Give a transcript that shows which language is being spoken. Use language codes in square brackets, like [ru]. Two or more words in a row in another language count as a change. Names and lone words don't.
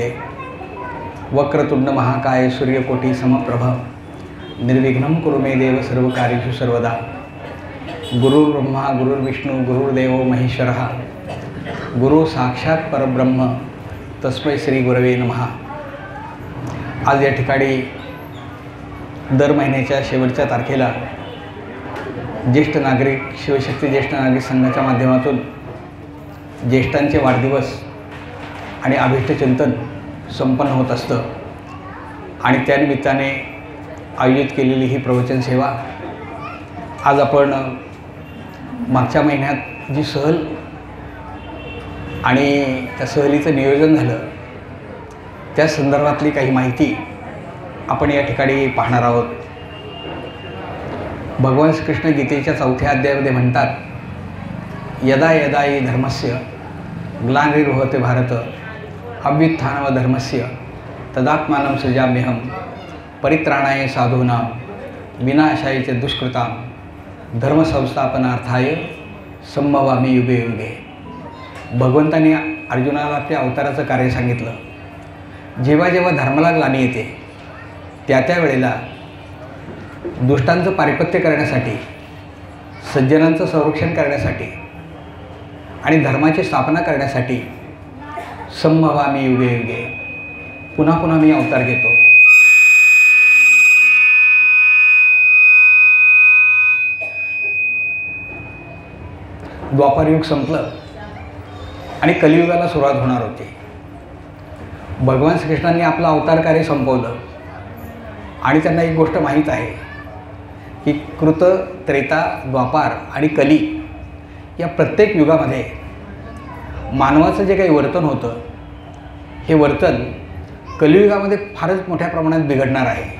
[sa] वक्रतुंड महाकाय सूर्यकोटि समप्रभ निर्विघ्नं कुरु मे देव सर्वकार्येषु सर्वदा. गुरुर्ब्रह्मा गुरुर्विष्णू गुरुर्देवो महेश्वरः गुरु साक्षात परब्रह्म तस्मै श्री गुरवे नमः. [mr] आज या ठिकाणी दर महिन्याच्या शेवटच्या तारखेला ज्येष्ठ नागरिक शिवशक्ती ज्येष्ठ नागरिक संघाच्या माध्यमातून ज्येष्ठांचे वाढदिवस आणि अभिष्टचिंतन संपन्न होत असतं आणि त्यानिमित्ताने आयोजित केलेली ही प्रवचन सेवा आज आपण मागच्या महिन्यात जी सहल आणि त्या सहलीचं नियोजन झालं त्या संदर्भातली काही माहिती आपण या ठिकाणी पाहणार आहोत. भगवान श्रीकृष्ण गीतेच्या 4थ्या अध्यायामध्ये म्हणतात, [sa] यदा यदा हि धर्मस्य ग्लानिर्भवते भारत अभ्युत्थानम धर्मस्य तदात्मानं सृजाम्यहं परित्राणाय साधूनां विनाशाय च दुष्कृतां धर्मसंस्थापनार्थाय संभवामि युगे युगे. [mr] भगवंतांनी अर्जुनाला आपल्या अवताराचं कार्य सांगितलं. जेव्हा जेव्हा धर्माला ग्लानी येते त्या त्या वेळेला दुष्टांचं पारिपत्य करण्यासाठी, सज्जनांचं संरक्षण करण्यासाठी आणि धर्माची स्थापना करण्यासाठी [sa] संभवामि युगे युगे [mr] पुन्हा पुन्हा मी अवतार घेतो. द्वापारयुग संपलं आणि कलियुगाला सुरुवात होणार होती. भगवान श्रीकृष्णांनी आपलं अवतार कार्य संपवलं आणि त्यांना एक गोष्ट माहीत आहे की कृत, त्रेता, द्वापार आणि कली या प्रत्येक युगामध्ये मानवाचं जे काही वर्तन होतं हे वर्तन कलियुगामध्ये फारच मोठ्या प्रमाणात बिघडणार आहे,